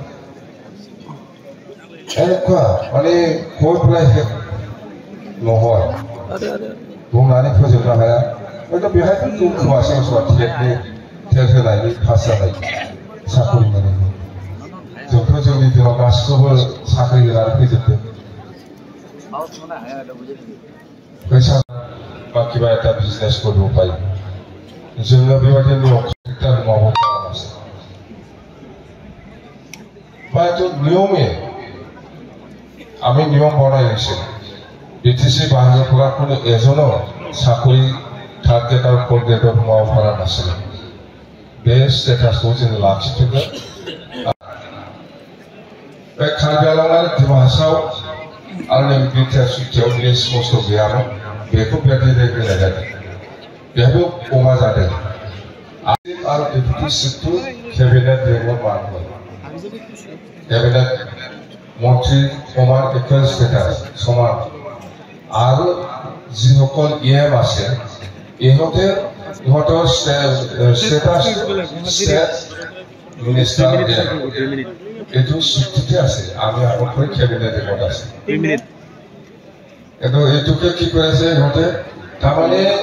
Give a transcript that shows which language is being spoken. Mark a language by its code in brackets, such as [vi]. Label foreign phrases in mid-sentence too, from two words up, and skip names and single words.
[as] এনেকুৱা মানে কৈ পেলাই শেষ নহয় [brx] बुंनानै फोजोबनो हाया हयथ' बेहाय खोमासि मोसौआ टेट होनायनि पास जानाय साख्रि मोनैनि जोंथ' जोंनि दिनाव गासिखौबो साख्रि होनानै फैजोबदों फैसा बा किबा [as] এটা বিজনেছ কৰবো পায় [brx] जोङो बेबायदि नियम खान्थिखौ मावबो खालामासै [as] হয়তো নিয়মে আমি নিয়ম বনাই লৈছে BTC বাহিৰৰ পৰা কোনো এজনো চাকৰি [en] third grade [as] আৰু [en] fourth grade [as] সোমাব পৰা নাছিলে [brx] बे स्टेटासखौ जों लाखिफिनगोन बे कार्बि आंलं आरो डिमा हासाव आंनि बिटिआर सुटियाव लिस्ट खस्थ' गैयामोन बेखौ बेबायदि होनाय जादों बेहायबो अमा जादों आरो [en] deputy seat [brx] केबिनेट रेंकआव मानगोन केबिनेट मन्त्रि समान इकुवेल स्टेटास समान आरो [as] যিসকল EM আছে ইহঁতৰ স্টেটাস [en] state minister [as] এইটো চুক্তিতে আছে আমি আগতকৈ [en] cabinet record [as] আছে কিন্তু এইটোকে কি কৰিছে ইহঁতে তাৰমানে